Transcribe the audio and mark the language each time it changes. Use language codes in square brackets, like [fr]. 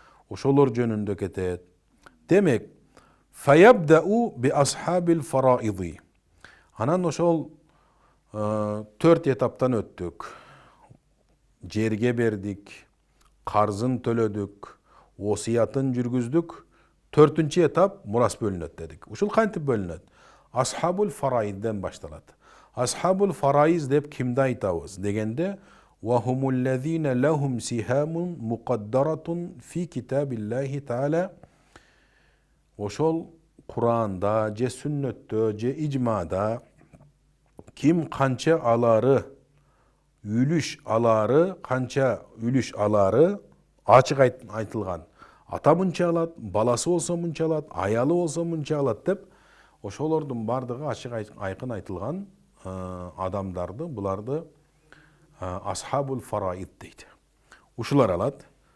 [ky] Ошолор жөнүндө кетет. Демек, фаябдау би асхабил фараиди. Анан ошол 4 этаптан өттүк. Жерге бердик, карзын төлөдүк, осуятын жүргүздүк. 4-үнчү этап мурас бөлүнөт дедик. Ушул кантип бөлүнөт? Асхабул фараидден башталат. [ar] Асхабул фарaiz деп кимди айтабыз дегенде, وَهُمُ الَّذِينَ لَهُمْ سِهَامٌ مُقَدَّرَةٌ فِي كِتَابِ اللَّهِ تَعَالَى. [ky] Ошол Куранда, же сүннөттө, же ижмада ким канча алары, үлүш алары, канча үлүш алары ачык айтылган. Ата мынча алат, баласы болсо мынча алат, аялы болсо мынча алат деп, ошолордун бардыгы ачык айкын айтылган адамдарды, буларды асхабул фараид дейт. Ушулар алат.